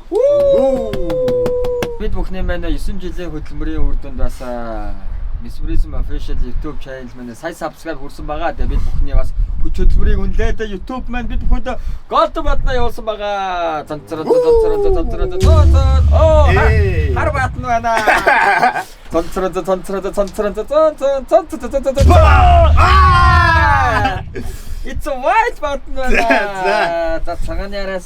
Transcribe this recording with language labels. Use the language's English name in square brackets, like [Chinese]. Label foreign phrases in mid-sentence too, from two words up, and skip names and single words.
[Mongolian] Бид бүхний маань 9 жилийн хөдөлмөрийн үр дүнд бас Mesmerism official YouTube channel маань сая subscribe хүрсэн байгаа. Тэгээд бид бүхний бас хүч хөдөлмөрийг үнэлээд YouTube маань бид бүхэнд Golden Button-а явуулсан байгаа. Цанцраа. Оо, хар батн байна. Цанцраа. [English] It's a white button [Mongolian] байна. За цагаан яраас